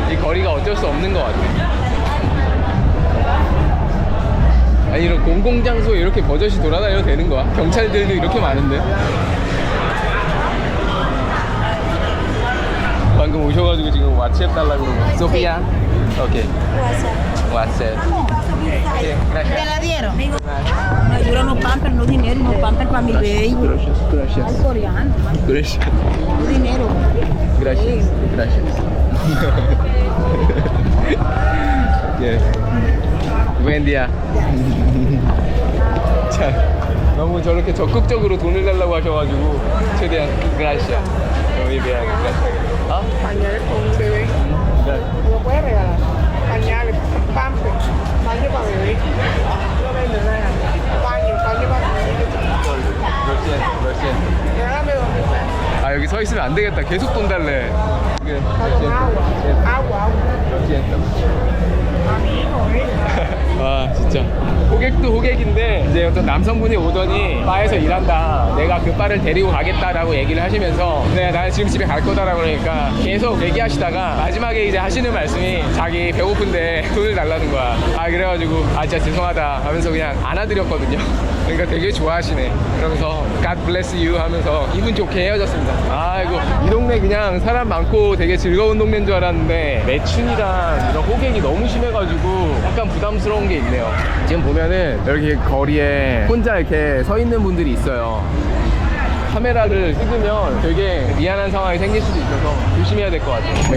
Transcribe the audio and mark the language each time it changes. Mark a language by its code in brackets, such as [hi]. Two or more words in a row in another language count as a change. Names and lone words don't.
[ko] 이 거리가 어쩔 수 없는 것 같아. 아니 이런 공공장소에 이렇게 버젓이 돌아다녀도 되는 거야? 경찰들도 이렇게 많은데? 방금 오셔가지고 지금 왓츠앱 달라고 그러는 거야. 소피아? 오케이. 왓츠앱. [es] ¿Te la dieron? Me dieron los pampers, no dinero, los pampers para mi baby. Gracias. Al coreano, Gracias. no dinero. Gracias. Gracias. buen día. [ko] 자, 너무 저렇게 적극적으로 돈을 달라고 하셔가지고 최대한 gracias. [es] Muy bien, gracias. ¿Ah? Pañales con un bebé. ¿Lo puedes regalar? Pañales, pamper, baño para bebé. No venden nada. Paño para bebé. Lo siento. Regálame 2.000 pesos. [ko] 아, 여기 서 있으면 안 되겠다. 계속 돈 달래. [es] Está con agua. Agua. Lo siento. A mi hijo, [ko] 와, 진짜 호객도 호객인데 이제 어떤 남성분이 오더니 바에서 일한다, 내가 그 바를 데리고 가겠다라고 얘기를 하시면서 나는 지금 집에 갈 거다라고 그러니까 계속 얘기하시다가 마지막에 이제 하시는 말씀이 자기 배고픈데 돈을 달라는 거야. 아, 그래가지고 아, 진짜 죄송하다 하면서 그냥 안아드렸거든요. 그러니까 되게 좋아하시네. 그러면서 [en] God bless you [ko] 하면서 기분 좋게 헤어졌습니다. 아이고, 이 동네 그냥 사람 많고 되게 즐거운 동네인 줄 알았는데 매춘이랑 이런 호객이 너무 심해가지고 약간 부담스러운 게 있네요. 지금 보면은 여기 거리에 혼자 이렇게 서 있는 분들이 있어요. 카메라를 찍으면 되게 미안한 상황이 생길 수도 있어서 조심해야 될 것 같아요.